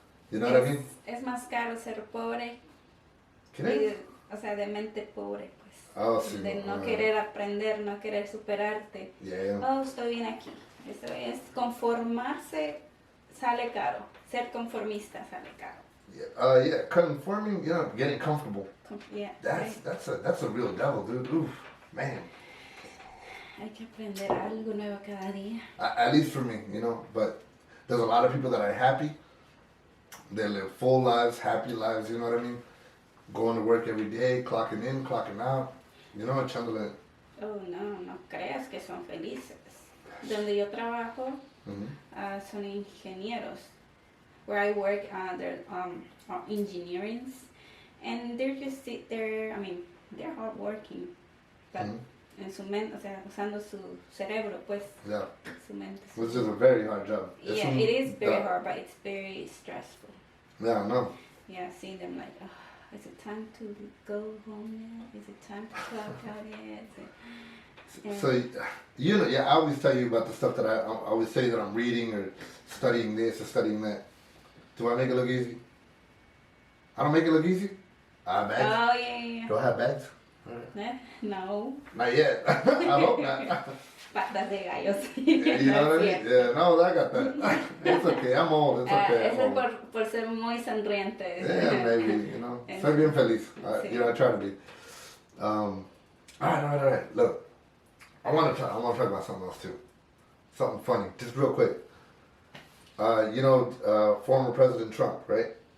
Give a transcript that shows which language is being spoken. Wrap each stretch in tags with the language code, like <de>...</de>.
<en>You know what I mean?</en> <es>Es más caro ser pobre. ¿Crees? O sea, de mente pobre, pues. Oh, sí. De no querer aprender, no querer superarte. Yeah. Oh, estoy bien aquí. Eso es conformarse, sale caro. Ser conformista sale caro.</es> <en>Yeah, conforming, getting comfortable. Yeah, That's a real devil, dude. Oof, man.</en> <es>hay que aprender algo nuevo cada día.</es> <en>At least for me, but there's a lot of people that are happy. They live full lives, happy lives, you know what I mean? Going to work every day, clocking in, clocking out,</en> <es>echándole. Oh, no creas que son felices. Donde yo trabajo, son ingenieros.</es> <en>Where I work, they're engineering, and they're just sit there. I mean, they're hard working, but</en> <es>en su mente, o sea, usando su cerebro, pues.</es> <en>Yeah.</en> <es>Su mente.</es> <en>Which is a very hard job. Yeah, it is very hard, but it's very stressful. Yeah, I know. Yeah, seeing them like, is it time to go home yet? Is it time to clock out yet? So, I always tell you about the stuff that I always say that I'm reading or studying this or studying that. Do I make it look easy? I don't make it look easy? I have bags? Oh, yeah. Do I have bags? No. Not yet. I hope not.</en> <es>Patas de gallos.</es> <en>You know what I mean? Yeah, no, I got that. It's okay. I'm old. It's okay.</en> <es>Eso es por ser muy sonriente.</es> <en>Yeah, maybe,</en> <es>Soy bien feliz. Sí.</es> <en>I try to be. All right. Look, I want to talk about something else too. Something funny, just real quick. Former President Trump, right?</en>